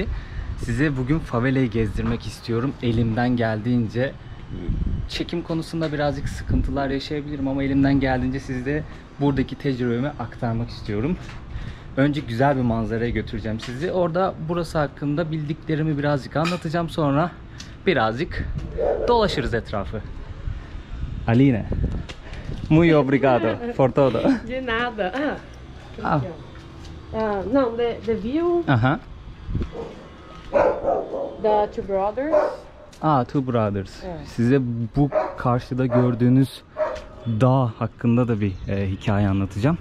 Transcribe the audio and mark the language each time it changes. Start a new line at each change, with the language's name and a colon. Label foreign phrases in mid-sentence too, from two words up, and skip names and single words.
Turkish: Size bugün favelayı gezdirmek istiyorum. Elimden geldiğince çekim konusunda birazcık sıkıntılar yaşayabilirim ama elimden geldiğince size buradaki tecrübemi aktarmak istiyorum. Önce güzel bir manzaraya götüreceğim sizi. Orada burası hakkında bildiklerimi birazcık anlatacağım. Sonra birazcık dolaşırız etrafı.
Portuguese: Aline, muy obrigado por todo. De nada. Ah. Não,
English: the view, Aha. the Two Brothers. Two Brothers.
Turkish: Evet. Size bu karşıda gördüğünüz dağ hakkında da bir hikaye anlatacağım.